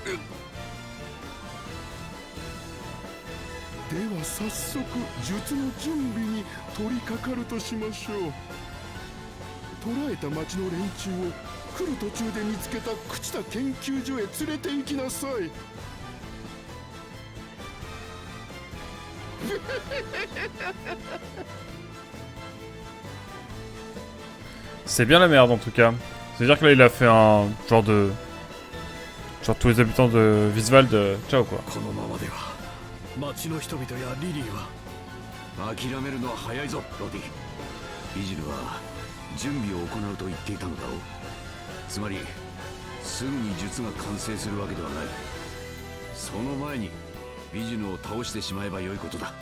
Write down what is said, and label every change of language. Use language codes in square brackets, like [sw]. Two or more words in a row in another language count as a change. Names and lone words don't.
[ja] では早速術の準備に取り掛かるとしましょう。捕らえた町の連中を来る途中で見つけた朽ちた研究所へ連れて行きなさい。 [fr] C'est bien la merde en tout cas. C'est-à-dire que là il a fait un genre de... Genre tous les habitants de Visvald, ciao quoi. [ja] このままでは町の人々やリリーは。諦めるのは早いぞロディ。ビジルは準備を行うと言っていたのだろう。つまりすぐに術が完成するわけではない。その前にビジヌを倒してしまえばよいことだ。